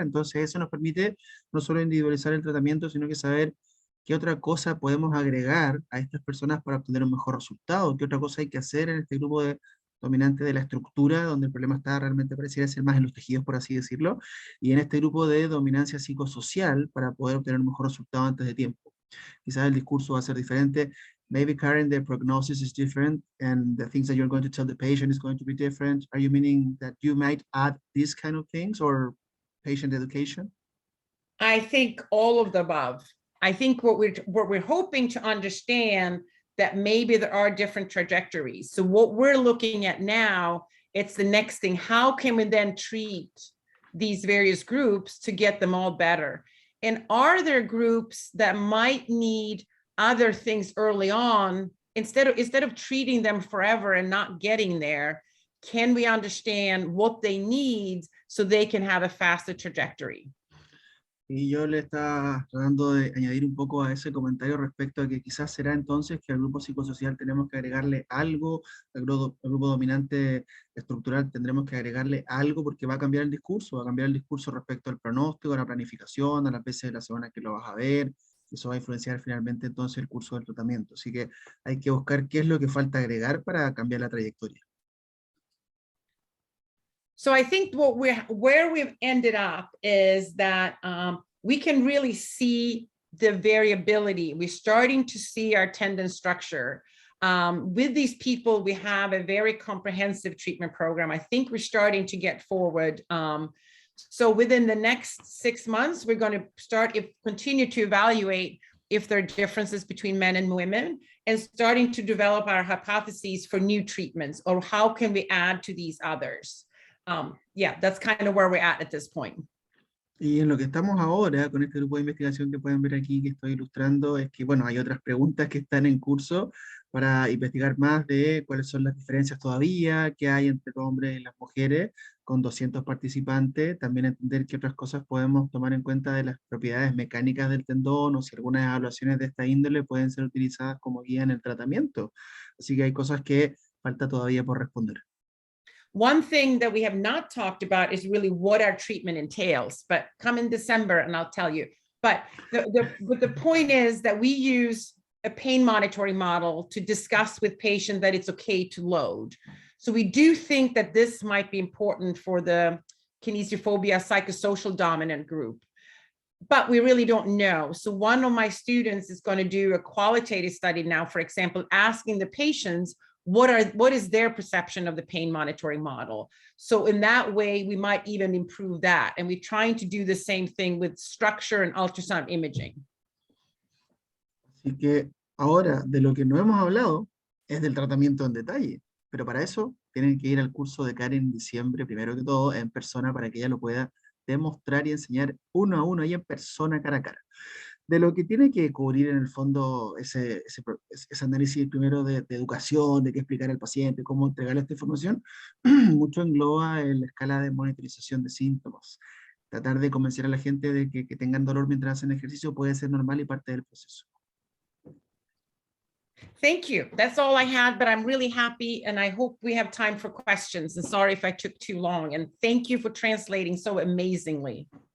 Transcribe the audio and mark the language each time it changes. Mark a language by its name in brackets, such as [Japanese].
[Spanish] Entonces eso nos permite no solo individualizar el tratamiento, sino que saber qué otra cosa podemos agregar a estas personas para obtener un mejor resultado, qué otra cosa hay que hacer en este grupo de dominante de la estructura, donde el problema está realmente pareciera ser más en los tejidos, por así decirlo, y en este grupo de dominancia psicosocial para poder obtener un mejor resultado antes de tiempo. Quizás el discurso va a ser diferente. [English] Maybe, Karen, the prognosis is different and the things that you're going to tell the patient is going to be different. Are you meaning that you might add these kind of things or patient education? I think all of the above. I think what we're hoping to understand that maybe there are different trajectories. So what we're looking at now, it's the next thing. How can we then treat these various groups to get them all better? And are there groups that might need other things early on, instead of treating them forever and not getting there? Can we understand what they need so they can have a faster trajectory? [Spanish] Y yo le estaba tratando de añadir un poco a ese comentario respecto a que quizás será entonces que al grupo psicosocial tenemos que agregarle algo, al grupo dominante estructural tendremos que agregarle algo porque va a cambiar el discurso, respecto al pronóstico, a la planificación, a las veces de la semana que lo vas a ver, eso va a influenciar finalmente entonces el curso del tratamiento. Así que hay que buscar qué es lo que falta agregar para cambiar la trayectoria. [English] So I think where we've ended up is that we can really see the variability. We're starting to see our tendon structure. With these people, we have a very comprehensive treatment program. I think we're starting to get forward. So within the next 6 months, we're going to continue to evaluate if there are differences between men and women, and starting to develop our hypotheses for new treatments, or how can we add to these others. Yeah, that's kind of where we're at this point. [Spanish] Y en lo que estamos ahora, con este grupo de investigación que pueden ver aquí, que estoy ilustrando, es que, bueno, hay otras preguntas que están en curso para investigar más de cuáles son las diferencias todavía que hay entre los hombres y las mujeres, con 200 participantes, también entender qué otras cosas podemos tomar en cuenta de las propiedades mecánicas del tendón, o si algunas evaluaciones de esta índole pueden ser utilizadas como guía en el tratamiento. Así que hay cosas que falta todavía por responder. [English] One thing that we have not talked about is really what our treatment entails, but come in December and I'll tell you. But the point is that we use a pain monitoring model to discuss with patients that it's okay to load. So we do think that this might be important for the kinesiophobia psychosocial dominant group, but we really don't know. So one of my students is going to do a qualitative study now, for example, asking the patients, what is their perception of the pain monitoring model? So in that way, we might even improve that. And we're trying to do the same thing with structure and ultrasound imaging. [Spanish] Así que ahora, de lo que no hemos hablado, es del tratamiento en detalle. Pero para eso, tienen que ir al curso de Karin en diciembre, primero que todo, en persona, para que ella lo pueda demostrar y enseñar uno a uno, ahí en persona, cara a cara. De lo que tiene que cubrir en el fondo ese análisis primero de educación, de qué explicar al paciente, cómo entregarle esta información, mucho engloba en la escala de monitorización de síntomas. Tratar de convencer a la gente de que tengan dolor mientras hacen ejercicio puede ser normal y parte del proceso. [English] Thank you. That's all I had, but I'm really happy and I hope we have time for questions. And sorry if I took too long. And thank you for translating so amazingly.